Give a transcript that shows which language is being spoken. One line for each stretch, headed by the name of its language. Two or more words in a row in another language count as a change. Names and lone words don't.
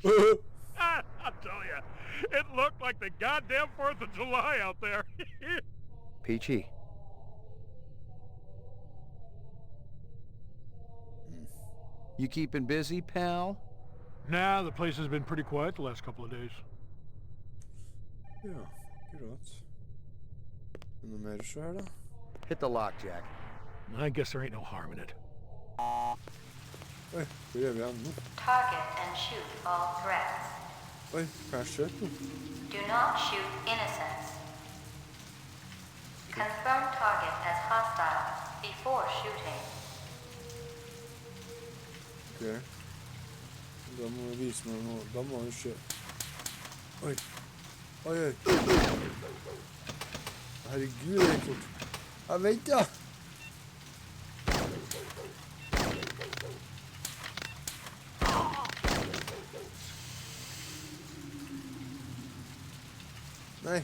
English: I'll tell you, it looked like the goddamn 4th of July out there. Peachy. You keeping busy, pal? Nah, the place has been pretty quiet the last couple of days.
Norwegian: Ja, akkurat. Noe mer å se her, da?
English: Hit the lock, Jack. I guess there ain't no harm in it.
Norwegian: Oi, hvor gjør vi an nå?
English: Target and shoot all threats.
Norwegian: Oi, hva er skjøt nå?
English: Do not shoot innocents. Confirm target as hostile before shooting.
Norwegian: Ok. Da må vi vise meg noe. Da må vi se. Oi. Oi, oi. Herregud, det gikk fort. Ja, vent da. Nei.